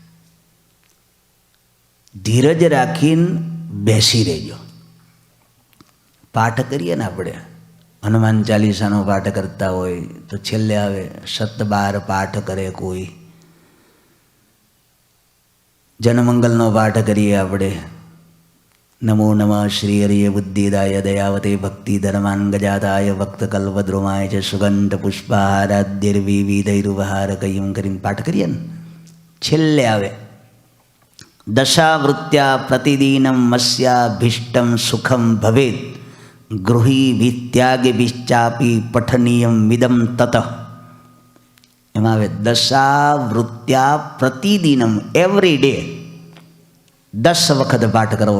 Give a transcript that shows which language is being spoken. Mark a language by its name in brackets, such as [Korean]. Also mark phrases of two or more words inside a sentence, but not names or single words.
[Gujarati] ધીરજ રાખીને બેસી રહેજો. પાઠ કરીએ ને આપણે, હનુમાન ચાલીસાનો પાઠ કરતા હોય તો છેલ્લે આવે 7-12 પાઠ કરે કોઈ. જનમંગલનો પાઠ કરીએ આપણે, [Sanskrit] नमो नमः श्रीहरिये बुद्धिदाय दयावते भक्तिधर्मान्गजाताय भक्तकल्पद्रुमाय च सुगंधपुष्पाराद्यैर्विविधैरुपहारकैं [Gujarati] કરીને પાઠ કરીએ ને છેલ્લે આવે [Sanskrit] दशावृत्त्या प्रतिदिनम मस्याभीष्टम सुखम भवेत गृहीभित्यागेभिश्चापी पठनीयम मिदम ततः. [Gujarati] એમાં આવે [Sanskrit] दशावृत्त्या प्रतिदिनम, [English] every day [Gujarati] 10 વખત પાઠ કરવો.